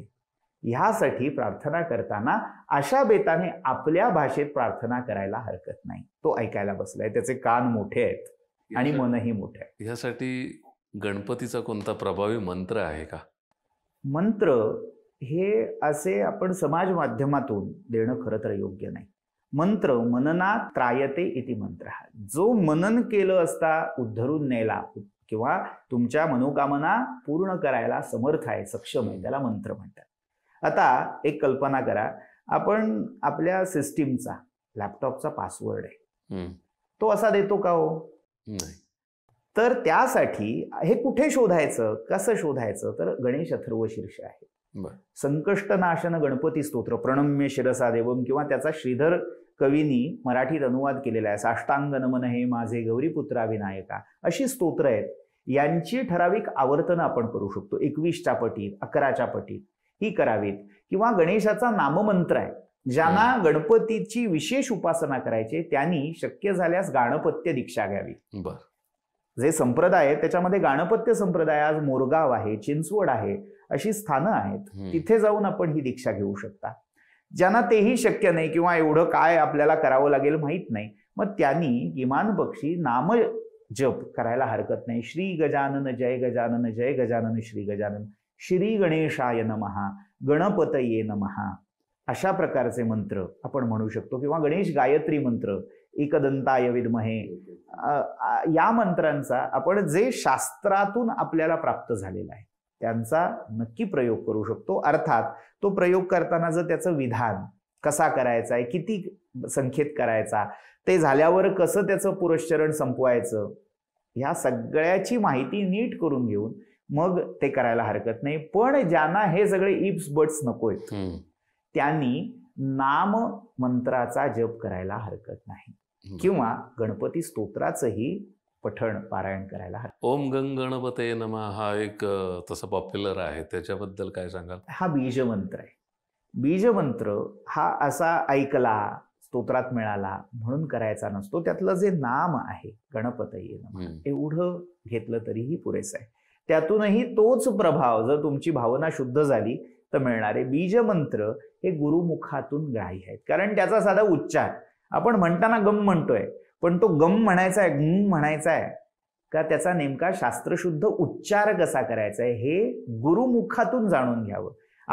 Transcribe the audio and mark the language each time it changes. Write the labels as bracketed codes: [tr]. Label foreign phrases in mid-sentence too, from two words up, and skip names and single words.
[mr] ह्यासाठी प्रार्थना करताना अशा बेताने आपल्या भाषेत प्रार्थना करायला हरकत नाही. तो ऐकायला बसलाय, त्याचे कान मोठे आहेत आणि मनही मोठे आहे. ह्यासाठी गणपतीचा कोणता प्रभावी मंत्र आहे का? मंत्र हे असे आपण समाज माध्यमातून देणं खरं तर योग्य नाही. [sa] मंत्र मननात त्रायते इति मंत्र, [mr] जो मनन केलं असता उद्धरून नेला किंवा तुमच्या मनोकामना पूर्ण करायला समर्थ आहे, सक्षम आहे, त्याला मंत्र म्हणतात. आता एक कल्पना करा, आपण आपल्या सिस्टीमचा, लॅपटॉपचा पासवर्ड आहे, तो असा देतो का हो? नाही. तर त्यासाठी हे कुठे शोधायचं, कसं शोधायचं? तर गणेश अथर्व शीर्ष आहे, संकष्टनाशन गणपती स्तोत्र, [sa] प्रणम्य शिरसा देवम, [mr] किंवा त्याचा श्रीधर कवींनी मराठीत अनुवाद केलेला आहे, साष्टांग नमन हे माझे गौरीपुत्रा विनायका, अशी स्तोत्र आहेत. यांची ठराविक आवर्तनं आपण करू शकतो. 21च्या पटीत, 11च्या पटीत ही करावीत. किंवा गणेशाचा नाममंत्र आहे, ज्यांना गणपतीची विशेष उपासना करायची त्यांनी शक्य झाल्यास गाणपत्य दीक्षा घ्यावी. जे संप्रदाय आहे त्याच्यामध्ये गाणपत्य संप्रदाय, आज मोरगाव आहे, चिंचवड आहे, अशी स्थानं आहेत, तिथे जाऊन आपण ही दीक्षा घेऊ शकता. ज्यांना तेही शक्य नाही किंवा एवढं काय आपल्याला करावं लागेल माहीत नाही, मग त्यांनी किमान पक्षी नाम जप करायला हरकत नाही. [sa] श्री गजानन जय गजानन जय गजानन श्री गजानन, श्री गणेशाय नमः, गणपतये नमः, [mr] अशा प्रकारचे मंत्र आपण म्हणू शकतो. किंवा गणेश गायत्री मंत्र, [sa] एकदंताय विद्महे, [mr] या मंत्रांचा आपण जे शास्त्रातून आपल्याला प्राप्त झालेला आहे त्यांचा नक्की प्रयोग करू शकतो. अर्थात तो प्रयोग करताना जर त्याचं विधान कसा करायचा आहे, किती संख्येत करायचा, ते झाल्यावर कसं त्याचं पुरश्चरण संपवायचं, ह्या सगळ्याची माहिती नीट करून घेऊन मग ते करायला हरकत नाही. पण ज्यांना हे सगळे [en] ifs buts [mr] नकोयत त्यांनी नाम मंत्राचा जप करायला हरकत नाही, किंवा गणपती स्तोत्राचंही पठण पारायण करायला हरकत. [sa] ओम गंग गणपते नमः [mr] हा एक तसा पॉप्युलर आहे, त्याच्याबद्दल काय सांगाल? हा बीजमंत्र आहे. बीजमंत्र हा असा ऐकला, स्तोत्रात मिळाला म्हणून करायचा नसतो. त्यातलं जे नाम आहे [sa] गणपतये नमः, [mr] एवढं घेतलं तरीही पुरेसं आहे. त्यातूनही तोच प्रभाव जर तुमची भावना शुद्ध झाली तर मिळणारे बीजमंत्र हे गुरुमुखातून ग्राह्य आहेत. कारण त्याचा साधा उच्चार आपण म्हणताना गम म्हणतोय, पण तो गम म्हणायचा आहे, गम म्हणायचा आहे का, त्याचा नेमका शास्त्रशुद्ध उच्चार कसा करायचा आहे हे गुरुमुखातून जाणून घ्यावं.